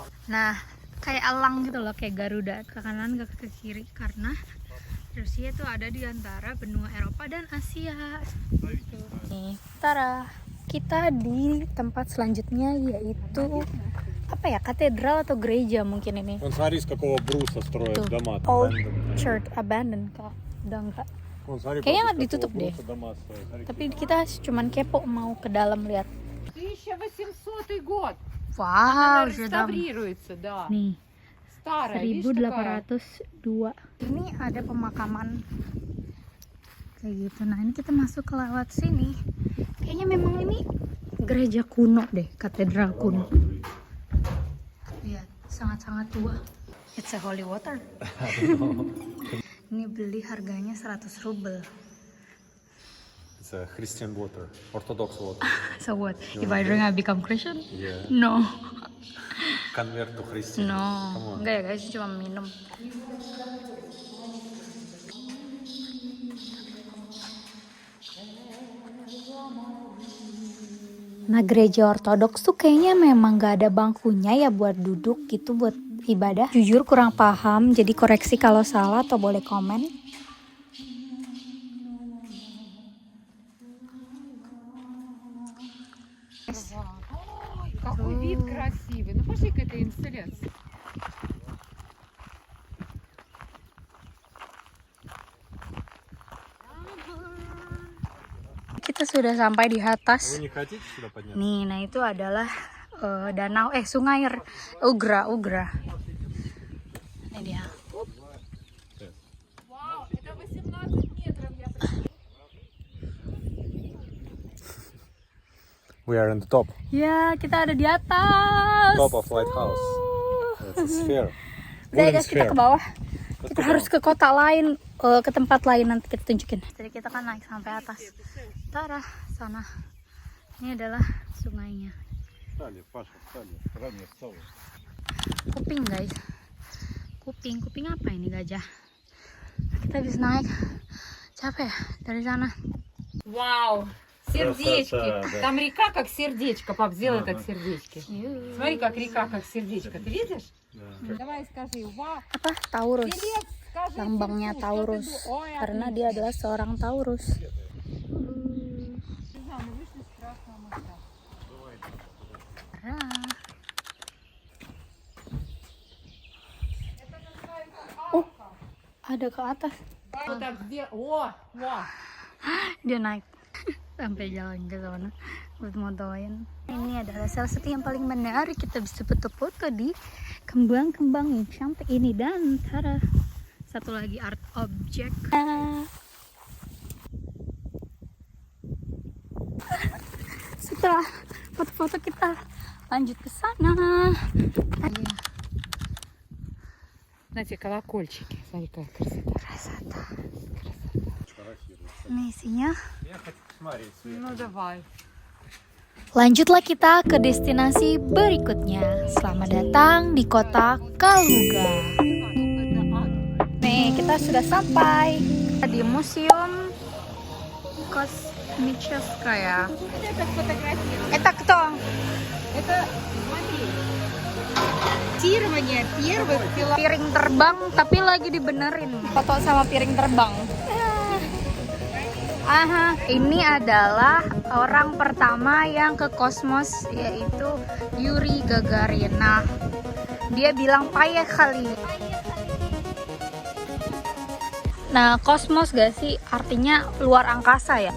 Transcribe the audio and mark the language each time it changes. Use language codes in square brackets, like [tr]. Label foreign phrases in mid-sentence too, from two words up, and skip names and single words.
[id] nah kayak elang gitu loh, kayak Garuda, ke kanan gak ke kiri, karena Rusia itu ada di antara benua Eropa dan Asia gitu. Nih, tara, kita di tempat selanjutnya, yaitu apa ya, katedral atau gereja mungkin ini. [ru] Он смотри, с какого бруса строят [id] Tuh, [ru] дома. [en] Old Church Abandoned [id] kah? Udah enggak. Kayaknya nggak ditutup deh. Tapi kita cuman kepo mau ke dalam lihat. [ru] 1800 год. Wow, Она [id] sudah [ru] реставрируется, да. [id] nih. [ru] Старая, видишь, такая. 1802. [id] Ini ada pemakaman kayak gitu. Nah, ini kita masuk ke lewat sini. Kayaknya memang ini gereja kuno deh, katedral kuno. Lihat, sangat-sangat tua. [en] It's a holy water. [id] Ini beli harganya 100 rubel. [en] It's a Christian water, Orthodox water. So what? If I drink I become Christian? Yeah. No. Convert to Christian. No. Come on. [id] Enggak ya guys, cuma minum. Nah, gereja ortodoks tuh kayaknya memang gak ada bangkunya ya buat duduk gitu, buat ibadah. Jujur kurang paham, jadi koreksi kalau salah atau boleh komen. [ru] Ой, какой вид красивый. Ну пошли к этой инсталляции. [id] Kita sudah sampai di atas. [ru] Вы не хотите сюда подняться? [id] Nih, nah itu adalah danau, sungai Ugra. Ini dia. [ru] Вау, это 18 метров. Я [en] We are on the top. [id] Ya, kita ada di atas. [en] Top of lighthouse. It's a sphere. [id] Udah [en] Wooden [id] guys, kita [en] sphere. [id] ke bawah. [en] Let's [id] Kita [en] go [id] harus [en] down. [id] ke kota lain, ke tempat lain, nanti kita tunjukin. Jadi kita kan naik sampai atas. Tara, sana. Ini adalah sungainya. [ru] Встали, Паша, встали. Ранее встал. Kuping guys. Kuping apa ini, gajah? Kita bisa naik. Capek ya dari sana. Вау, сердечки. Красота, да. Там река как сердечко. Пап, сделай как сердечки. Смотри, как река как сердечко. Ты видишь? Давай скажи, вау. [id] Apa? Taurus. [ru] Привет, скажи. [id] Lambangnya [ru] Сердечко, [id] Taurus. [ru] что ты- Ой, [id] Karena [ru] отлично. [id] dia adalah seorang Taurus. [ru] Не знаю, мы вышли с Красного моста. [id] Oh, ada ke atas. [ru] Вот так сделай. О, о. [id] Dia naik sampai jalan ke sana buat motoin. Ini adalah salah satu yang paling menarik, kita bisa foto-foto di kembang-kembang yang cantik ini. Dan tada, satu lagi [en] art object. [id] Setelah foto-foto kita lanjut ke sana. [ru] Знаете, колокольчики. Смотри, какая красота. Красота. [id] Ini isinya. [ru] Ну, давай. [id] Lanjutlah kita ke destinasi berikutnya. Selamat datang di kota Kaluga. Nih, kita sudah sampai di Museum Kosmicheskaya. [ru] Это кто? Это, смотри, тирование первых [id] Piring terbang tapi lagi dibenerin. Foto sama piring terbang. Aha, ini adalah orang pertama yang ke kosmos, yaitu Yuri Gagarin. Nah, dia bilang payah kali. Nah, kosmos gak sih artinya luar angkasa ya.